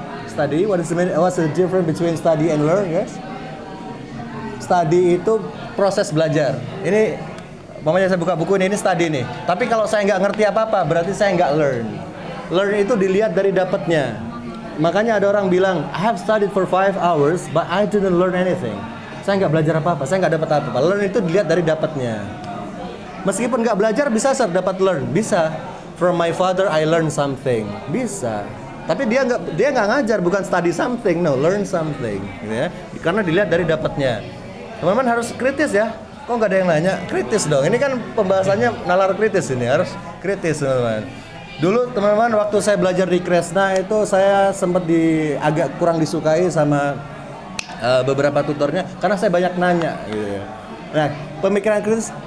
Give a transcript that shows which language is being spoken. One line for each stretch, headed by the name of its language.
English: Study, what's the difference between study and learn, guys?
Indonesian: Study itu proses belajar. Ini mamanya saya buka buku ini study nih. Tapi kalau saya nggak ngerti apa-apa, berarti saya nggak learn. Learn itu dilihat dari dapatnya. Makanya ada orang bilang,
English: I have studied for 5 hours, but I didn't learn anything.
Indonesian: Saya nggak belajar apa-apa, saya nggak dapat apa-apa. Learn itu dilihat dari dapatnya. Meskipun nggak belajar, bisa dapat learn, bisa.
English: From my father, I learn something, bisa.
Indonesian: Tapi dia nggak ngajar, bukan
English: study something, no, learn something,
Indonesian: gitu ya. Karena dilihat dari dapatnya. Teman-teman harus kritis ya. Kok nggak ada yang nanya? Kritis dong. Ini kan pembahasannya nalar kritis ini, harus kritis teman-teman. Dulu teman-teman waktu saya belajar di Kresna itu saya sempat agak kurang disukai sama beberapa tutornya karena saya banyak nanya gitu ya. Nah, pemikiran kritis